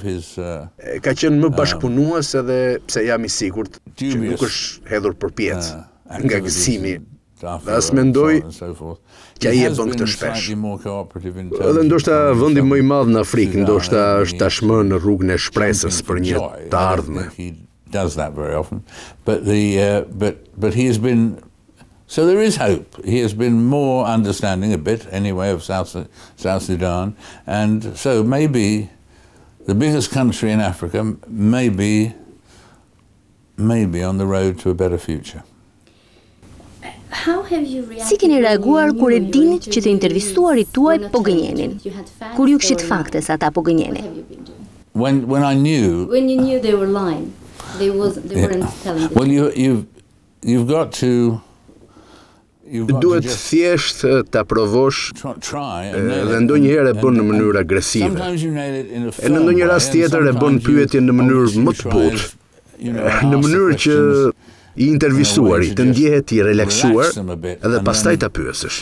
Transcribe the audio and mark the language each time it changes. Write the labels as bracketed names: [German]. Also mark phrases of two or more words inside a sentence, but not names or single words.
[Albanian] Ka qenë më bashkëpunues edhe pse jam I sigurt që nuk është hedhur përpjet nga gëzimi. Dhe as mendoj që ai e bën këtë shpesh. Dhe ndoshta vendi më I madh në Afrikë, ndoshta është tashmë në rrugën e shpresës për një të ardhme. [English] So there is hope. He has been more understanding a bit, anyway, of South Sudan, and so maybe the biggest country in Africa may be on the road to a better future. [Albanian] Si keni reaguar kur e dini që të intervistuarit tuaj po gënjenin? Kur ju kishit fakte se ata po gënjenin? [English] When I knew... When you knew they were lying, they weren't telling the truth. Well, you've got to... [Albanian] Duhet thjesht ta provosh dhe ndonjëherë e bën në mënyrë agresive. E në ndonjë rast tjetër e bën pyetjen në mënyrë më të butë, në mënyrë që I intervistuari të ndjehet I relaksuar edhe pastaj ta pyesësh.